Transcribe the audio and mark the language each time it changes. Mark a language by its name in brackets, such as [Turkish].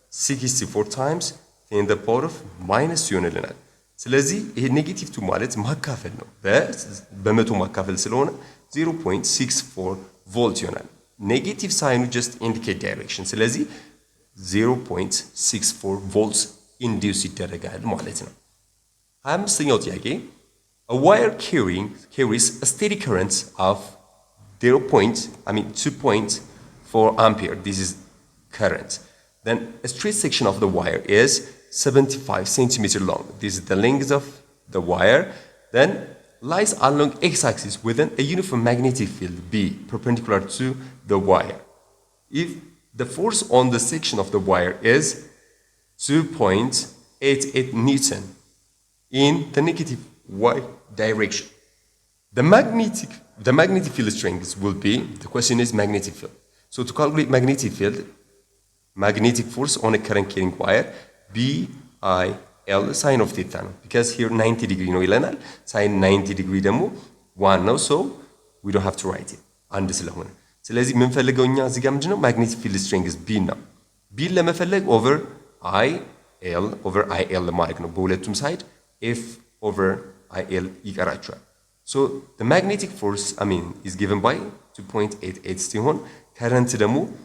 [Amharic] 64 ታይምስ 10 the power of ማይነስ ይሆንልናል። ስለዚህ ይሄ ኔጌቲቭ 2 ማለት ማካፈል ነው። በመቶ ማካፈል ስለሆነ 0.64 ቮልት ይሆናል። ኔጌቲቭ ሳይኑ ጀስት ኢንዲኬት ዳይሬክሽን። ስለዚህ 0.64 ቮልትስ ኢንዲዩስ ይደረጋል ማለት ነው። 25ኛው ጥያቄ [English] a wire carries a steady current of 2.4 ampere. This is current. Then a straight section of the wire is 75 centimeter long. This is the length of the wire. Then lies along x-axis within a uniform magnetic field B perpendicular to the wire. If the force on the section of the wire is 2.88 Newton in the negative y direction, the magnetic field strength will be, the question is magnetic field. So to calculate magnetic force on a current carrying wire, BIL sine of theta ነው። because here 90 degree ነው [Amharic] ይለናል። [English] sin 90 degree ደግሞ 1 ነው። so we don't have to write it [Amharic] አንድ ስለሆነ። ስለዚህ የምንፈልገው እኛ እዚህ ጋር ምንድነው? [English] magnetic field strength B ነው። B ለመፈለግ over IL ማድረግ ነው። [Amharic] በሁለቱም ሳይድ [English] F over IL [Amharic] ይቀራቸዋል። [English] so the magnetic force is given by 2.88 ሲሆን current ደግሞ